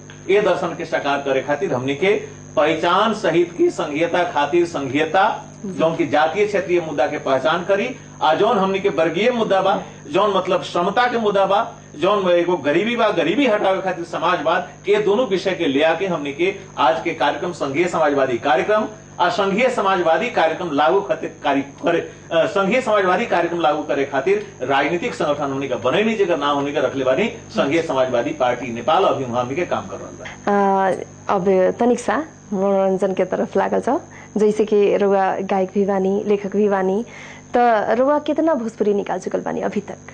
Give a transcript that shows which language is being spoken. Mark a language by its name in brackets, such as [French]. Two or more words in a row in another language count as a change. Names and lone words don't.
[Bhojpuri] ये दर्शन के साकार करे खातिर हमनी के पहचान सहित की संघीयता खातिर संघीयता जौन की जातीय क्षेत्रीय मुद्दा के पहचान करी आ जौन हमनी के वर्गीय मुद्दा बा जौन मतलब समता के मुद्दा बा जौन एगो गरीबी बा गरीबी हटावे खातिर समाजवाद के दोनों विषय के ले आके हमनी के आज के कार्यक्रम संघीय समाजवादी कार्यक्रम आ संघीय समाजवादी कार्यक्रम लागू संघीय समाजवादी कार्यक्रम लागू करे खातिर राजनीतिक संगठन हमनी का बनैनी जगह नाम हमनी का रखले बानी संघीय समाजवादी पार्टी नेपाल अभी हमनी के काम कर रहल बा। अब तनिक सा मनोरंजन के तरफ लागल छ, जैसे कि रुआ गायक भी बानी लेखक भी बानी तो रुआ कितना भोजपुरी निकाल चुकल बानी अभी तक?